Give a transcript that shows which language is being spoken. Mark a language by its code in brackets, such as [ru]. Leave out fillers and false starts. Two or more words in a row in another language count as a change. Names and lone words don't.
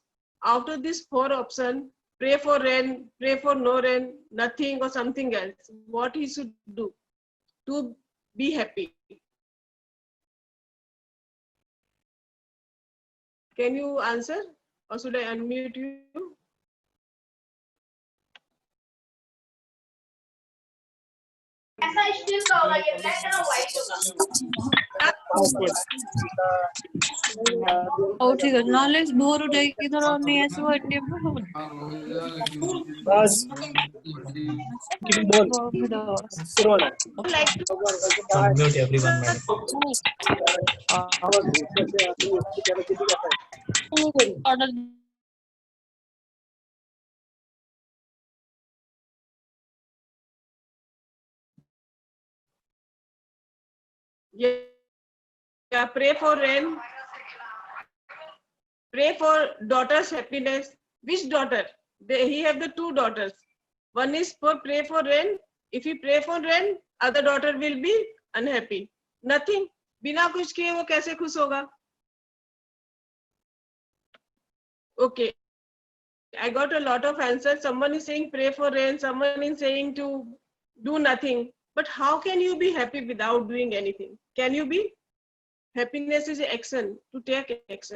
[en] Out of these 4 options, pray for rain, pray for no rain, nothing or something else. What he should do to be happy? Can you answer or should I unmute you? [or] ହଉ ଠିକ ଅଛି ନହେଲେ ଭୋରୁ ଯାଇକି ଧର ନେଇ ଆସିବ ଏଟିଏମ୍ ରୁ ହବନି [en] Like to Unmute everyone, madam. order yeah, pray for rain. Pray for daughter's happiness. Which daughter? He have the 2 daughters. One is for pray for rain. If he pray for rain, other daughter will be unhappy. Nothing. [hi] बिना कुछ किए वो कैसे खुश होगा? [en] Okay. I got a lot of answers. Someone is saying pray for rain. Someone is saying to do nothing. But how can you be happy without doing anything? Can you be? Happiness is action, to take action.